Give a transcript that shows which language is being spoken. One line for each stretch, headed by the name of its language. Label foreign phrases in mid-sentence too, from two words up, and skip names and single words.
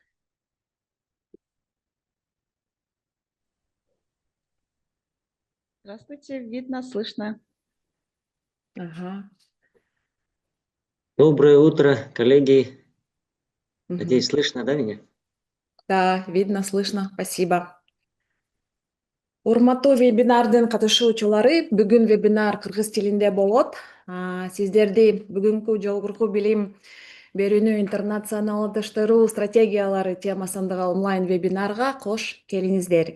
Russian: Здравствуйте, видно, слышно. Ага. Доброе утро, коллеги. Мгм. Надеюсь, слышно, да, меня? Да, видно, слышно. Спасибо.
Kyrgyz: Урматтуу вебинардын катышуучулары, бүгүн вебинар кыргыз тилинде болот. Сиздерди бүгүнкү жогорку билим берүүнү интернационалдаштыруу стратегиялары темасындагы онлайн вебинарга кош келиңиздер.